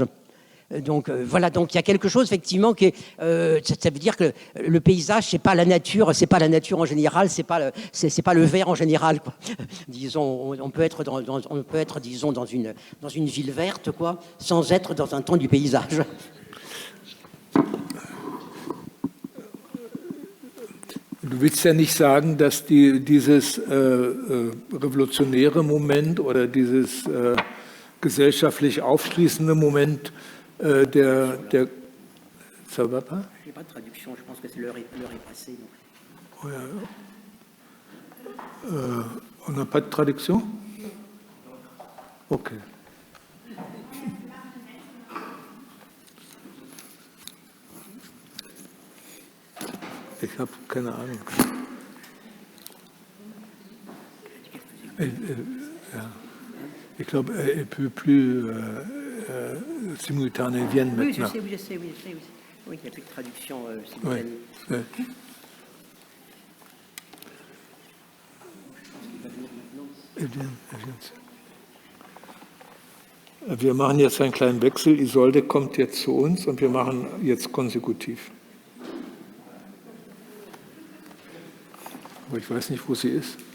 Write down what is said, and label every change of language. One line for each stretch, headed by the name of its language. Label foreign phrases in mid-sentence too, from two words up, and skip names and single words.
French: Donc voilà, donc il y a quelque chose effectivement qui ça veut dire que le paysage, c'est pas la nature en général, c'est pas le vert en général, quoi. Disons, on peut être disons dans une ville verte, quoi, sans être dans un temps du paysage.
German: Du willst ja nicht sagen, dass dieses revolutionäre Moment oder dieses gesellschaftlich aufschließende Moment
French: ça va pas? J'ai pas de traduction, je pense que l'heure est passée. Donc. On n'a pas de traduction?
German: Ok. Ich habe keine Ahnung. Ich glaube,
French: elle ne peut plus simultané viennent maintenant. Oui, je sais. Oui, il n'y a plus de traduction simultanée. Oui.
German: Wir machen jetzt einen kleinen Wechsel. Isolde kommt jetzt zu uns und wir machen jetzt konsekutiv. Aber ich weiß nicht, wo sie ist.